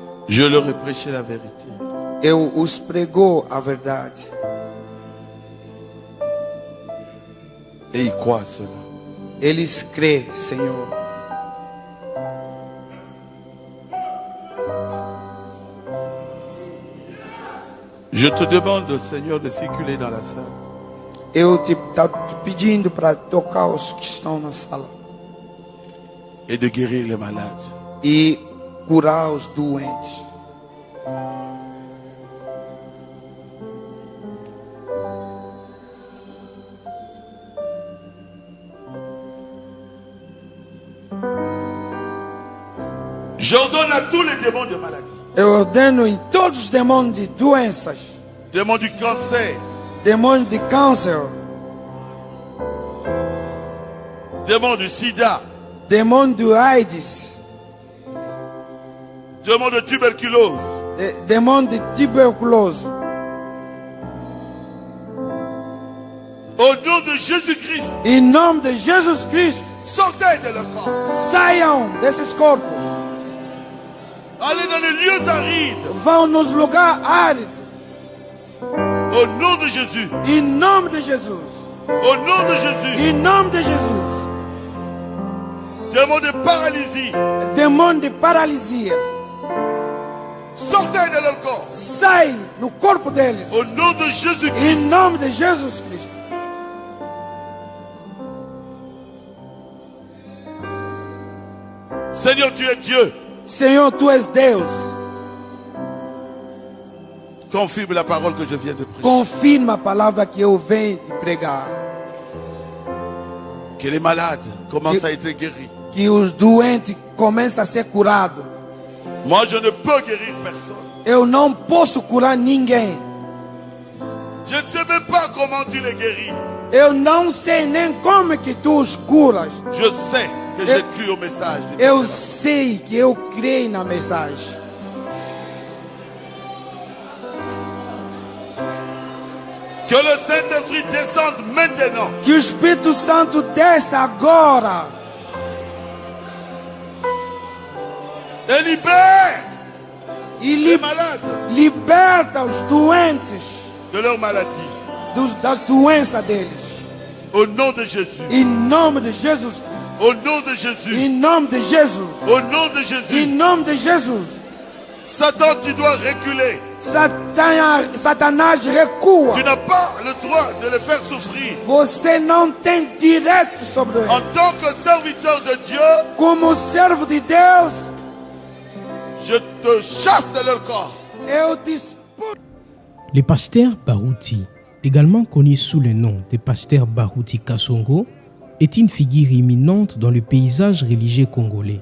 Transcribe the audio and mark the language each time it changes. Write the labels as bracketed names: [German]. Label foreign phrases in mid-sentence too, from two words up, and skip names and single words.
[French] Je leur ai prêché la vérité. [Portuguese] Eu os pregou a verdade. [French] Et ils croient à cela. [Portuguese] Eles crêem, Senhor. [French] Je te demande, Seigneur, de circuler dans la salle. [Portuguese] Eu te pedindo para tocar os que estão na sala [French] Et de guérir les malades. [Portuguese] e curar os doentes. [French] J'ordonne à tous les démons de maladie. [Portuguese] Eu ordeno em todos os demônios de doenças, [French] Démons du cancer. [Portuguese] demônios de câncer, [French] Démons du sida. [Portuguese] demônio do AIDS, [French] Démons de tuberculose. [Portuguese] demônio de tuberculose. [French] Au nom de Jésus-Christ, [Portuguese] Em nome de Jesus Cristo, [French] sortez de leur corps. [Portuguese] saiam desses corpos. [French] Allez dans les lieux arides. [Portuguese] Vão nos lugares áridos. [French] Au nom de Jésus. [Portuguese] Em nome de Jesus. [French] Au nom de Jésus. [Portuguese] Em nome de Jesus. [French] Démons de paralysie. [Portuguese] Demônio de paralisia. [French] Sortez de leur corps. [Portuguese] Sai no corpo deles. [French] Au nom de Jésus-Christ. [Portuguese] Em nome de Jesus Cristo. [French] Seigneur, tu es Dieu. [Portuguese] Senhor, tu és Deus. [French] Confirme la parole que je viens de prêcher. [Portuguese] Confirma a palavra que eu venho de pregar. [French] Que les malades commencent à être guéris. [Portuguese] Que os doentes começam a ser curados. [French] Moi, je ne peux guérir personne. [Portuguese] Eu não posso curar ninguém. [French] Je ne sais même pas comment tu les guéris. [Portuguese] Eu não sei nem como que tu os curas. [French] Je sais que j'ai cru au message. [Portuguese] Eu sei que eu creio na mensagem. [French] Que le Saint-Esprit descende maintenant. [Portuguese] Que o Espírito Santo desça agora. [French] Et libère [Portuguese] E [French] les malades [Portuguese] liberta os doentes [French] de leur maladie. [Portuguese] das doenças deles. [French] Au nom de Jésus. [Portuguese] Em nome de Jesus Cristo. [French] Au nom de Jésus. [Portuguese] Em nome de Jesus. [French] Au nom de [Portuguese] Em [French] Jésus. [Portuguese] nome de Jesus. [French] Satan, tu dois reculer. [Portuguese] Satanás recua. [French] Tu n'as pas le droit de les faire souffrir. [Portuguese] Você não tem direito sobre ele. [French] En tant que serviteur de Dieu, [Portuguese] Como servo de Deus, [French] je te chasse de leur corps. [Portuguese] eu te expulso. [French] Le pasteur Baruti, également connu sous le nom de pasteur Baruti Kasongo, est une figure éminente dans le paysage religieux congolais.